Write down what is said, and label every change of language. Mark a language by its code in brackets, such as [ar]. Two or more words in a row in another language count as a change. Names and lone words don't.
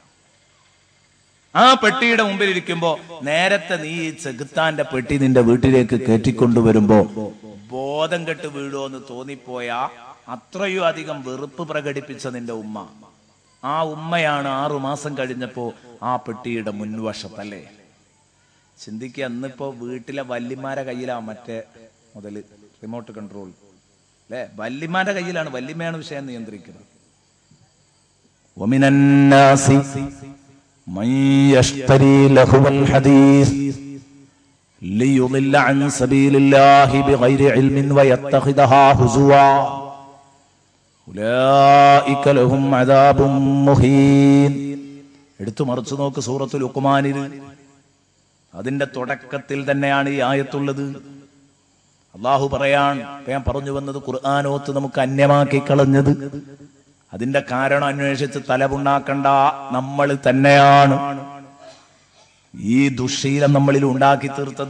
[ml] ആ പെട്ടിയുടെ മുമ്പിൽ ഇരിക്കുമ്പോ നേരത്തെ നീ ഈ ചെകുത്താന്റെ പെട്ടി നിന്റെ വീട്ടിലേക്ക് കയറ്റിക്കൊണ്ടുവരുമ്പോ ബോധം കെട്ട് വീഴുമോ എന്ന് തോന്നിപ്പോയാ അത്രയും അധികം വെറുപ്പ് പ്രകടിപ്പിച്ച നിന്റെ ഉമ്മ, ആ ഉമ്മയാണ് 6 മാസം കഴിഞ്ഞപ്പോ ആ പെട്ടിയുടെ മുൻവശത്തല്ലേ. ചിന്തിക്കുക, ഇന്നിപ്പോ വീട്ടിലെ വല്യമാരെ കയ്യിലാ മറ്റേ മുതല് [en] remote control [ml] അല്ലെ, വല്യമാരുടെ കയ്യിലാണ്, വല്യമ്മയാണ് വിഷയം നിയന്ത്രിക്കുന്നത്. [ar] من يشتري لهو الحديث ليضل عن سبيل الله بغير علم ويتخذها هزوا أولئك لهم عذاب مهين. [ml] എടുത്തു മറിച്ചു നോക്ക് സൂറത്തുൽ ലുഖ്മാനിൽ, അതിന്റെ തുടക്കത്തിൽ തന്നെയാണ് ഈ ആയത്തുള്ളത്. അള്ളാഹു പറയാൻ, ഞാൻ പറഞ്ഞു വന്നത് ഖുർആനോത്ത് നമുക്ക് അന്യമാക്കി കളഞ്ഞത്, അതിന്റെ കാരണം അന്വേഷിച്ച് തലപുണ്ണാക്കണ്ട, നമ്മൾ തന്നെയാണ് ഈ ദുശ്ശീലം നമ്മളിൽ ഉണ്ടാക്കി തീർത്തത്.